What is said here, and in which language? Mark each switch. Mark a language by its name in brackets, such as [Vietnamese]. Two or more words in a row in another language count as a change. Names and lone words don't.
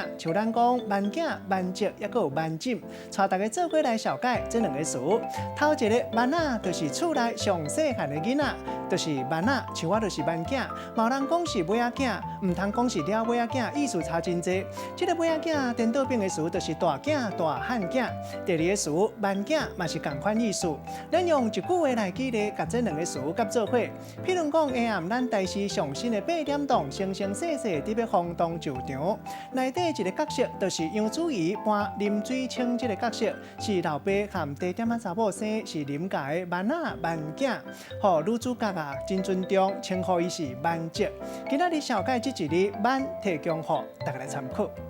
[Min Nan Chinese] 像咱讲ban-kiánn、ban-kiánn，还有ban-kiánn，带大家做伙来绍介这两个词。头一个ban-kiánn就是厝内上细汉的囡仔，就是ban-kiánn，像我就是ban-kiánn。嘛有人讲是尾仔囝，唔通讲是了尾仔囝，意思差真济。这个尾仔囝颠倒变的词就是大囝、大汉囝。第二个词 ban-kiánn 嘛是同款意思。咱用一句话来举例，甲这两个词佮做伙。譬如讲，下暗咱台视上新的8点档，生生世世欲轰动上场。内底一个角色就是杨子仪搬林水清这个角色，是老爸和茶店仔查某生是林家的ban-kiánn，互女主角啊真尊重，称呼伊是ban-kiánn。今仔日绍介这一字ban提供予大家来参考。